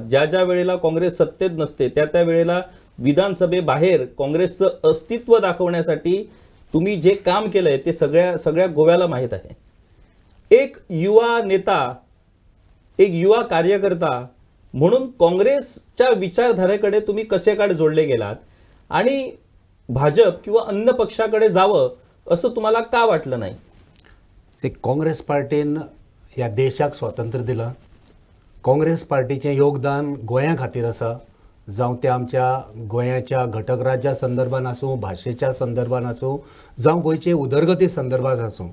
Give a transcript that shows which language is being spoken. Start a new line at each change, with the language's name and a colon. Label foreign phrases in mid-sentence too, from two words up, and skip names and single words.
Marathi: ज्या ज्या वेळेला काँग्रेस सत्तेत नसते त्या त्या वेळेला विधानसभेबाहेर काँग्रेसचं अस्तित्व दाखवण्यासाठी तुम्ही जे काम केलंय ते सगळ्या गोव्याला माहीत आहे. एक युवा नेता, एक युवा कार्यकर्ता म्हणून काँग्रेसच्या विचारधारेकडे तुम्ही कसे काय जोडले गेलात आणि भाजप किंवा अन्य पक्षाकडे जावं असं तुम्हाला का वाटलं नाही?
Konkani: काँग्रेस पार्टीन ह्या देशाक स्वातंत्र्य दिलं. काँग्रेस पार्टीचें योगदान गोंया खातीर आसा, जावं ते आमच्या गोंयाच्या घटक राज्या संदर्भान आसूं, भाशेच्या संदर्भान आसूं, जावं गोंयचे उदरगती संदर्भात आसूं.